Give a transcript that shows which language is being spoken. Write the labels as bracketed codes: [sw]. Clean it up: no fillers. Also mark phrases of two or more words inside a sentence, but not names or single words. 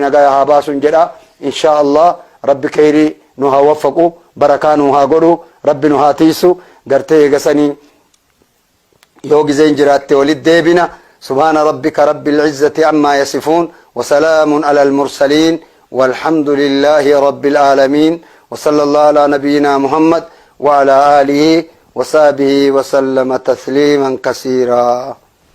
[om] nagaya haa baasun jedha [ar] إن شاء الله [om] rabbi khayrii nu haa waffaqu barakaa nu haa godhu rabbi nu haa tiisu gartee eegasanii yoo gizeen jiraatte walit deebina [ar] سبحان ربك رب العزة عما يصفون وسلام على المرسلين والحمد لله رب العالمين وصلى الله على نبينا محمد وعلى آله وصحبه وسلم تسليما كثيرا